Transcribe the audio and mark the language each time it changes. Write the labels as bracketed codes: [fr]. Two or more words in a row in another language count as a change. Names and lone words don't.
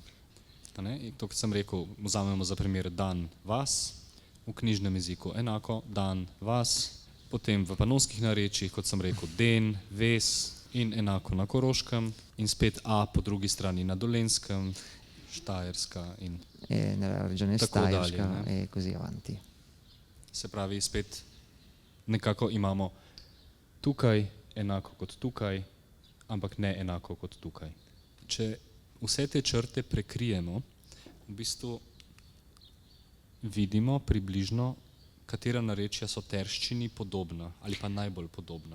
[sl] In to, kot sem rekel, vzamemo za primer dan, vas, v knjižnem jeziku enako, dan, vas, potem v panonskih narečjih, kot sem rekel, den, ves in enako na koroškem in spet a po drugi strani na dolenskem, štajerska in [it] nella regione [sl] tako dalje. [it] Stajerska e così avanti. [sl] Se pravi, spet nekako imamo tukaj enako kot tukaj, ampak ne enako kot tukaj. Če vse te črte prekrijemo, v bistvu vidimo približno, katera narečja so terščini podobna ali pa najbolj podobna.